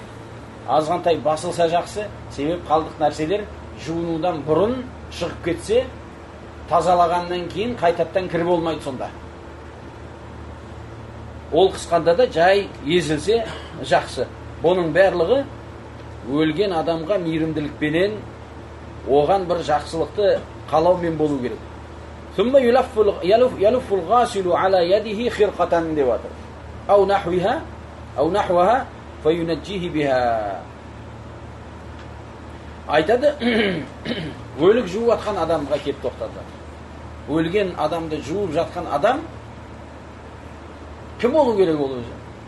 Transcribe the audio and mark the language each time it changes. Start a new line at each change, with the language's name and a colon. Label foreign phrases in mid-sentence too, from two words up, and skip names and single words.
Kazakh: Азғантай басылса жақсы. Себеп қалдық нәрселер жуынудан бұрын шығып кетсе, тазалағаннан кейін қайтаптан кіріп болмайды сонда. Ол қысқанда да жай езілсе жақсы. Бұның барлығы өлген адамға мейірімділікпенен, оған бір жақсылықты қалаумен болу керек.
Arabic: ثم يلف الغاسل على يده خرقة
Kazakh: деп жатыр.
Arabic: أو نحوها فينجيه بها.
Kazakh: Айтады, өлік жуып жатқан адамға келіп тоқтады. Өлген адамды жуып жатқан адам кім болу керек ол өзі?